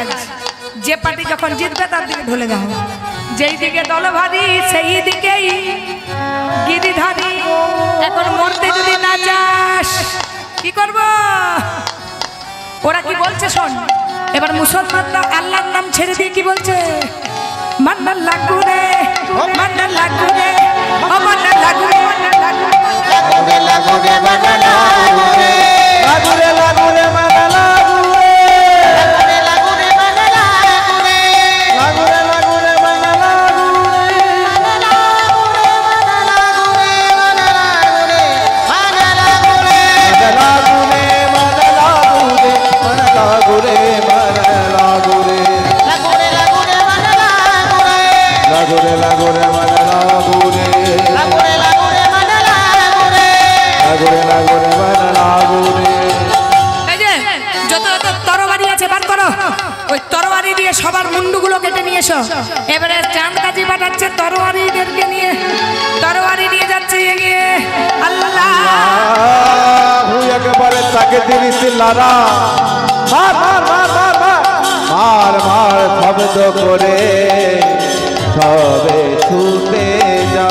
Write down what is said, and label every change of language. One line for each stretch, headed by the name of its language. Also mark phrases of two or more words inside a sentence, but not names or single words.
Bangla: যে পার্টি যখন জিতবে তার দিকে ঢলে দাও, যেই দিকে দল ভারী সেই দিকেই গিরিধারী। এখন মরতে যদি না যাস কি করব? ওরা কি বলছে শোন, এবার মুসলমানরা আল্লাহর নাম ছেড়ে দিয়ে কি বলছে? মান্না লাগুরে মান্না লাগুরে ও মান্না লাগুরে লাগুরে লাগুরে মন লাগুরে লাগুরে লাগুরে মন লাগুরে লাগুরে মন লাগুরে লাগুরে লাগুরে মন লাগুরে মন লাগুরে মন লাগুরে মন লাগুরে মন লাগুরে মন লাগুরে লাগুরে লাগুরে মন লাগুরে লাগুরে লাগুরে মন লাগুরে লাগুরে লাগুরে মন লাগুরে লাগুরে লাগুরে মন লাগুরে। এই যে যত যত তরবারি আছে বার করো, ওই তরবারি দিয়ে সবার মুন্ডুগুলো কেটে নিয়ে এসো। এবারে চাঁদকাজি পাঠাচ্ছে তরবারিদেরকে নিয়ে, তরবারি নিয়ে যাচ্ছে এগিয়ে। আল্লাহ তুই একবারে তাকে দিলিস লারা মার মার মার মার মার মার মার শব্দ করে সবে ছুটে যা।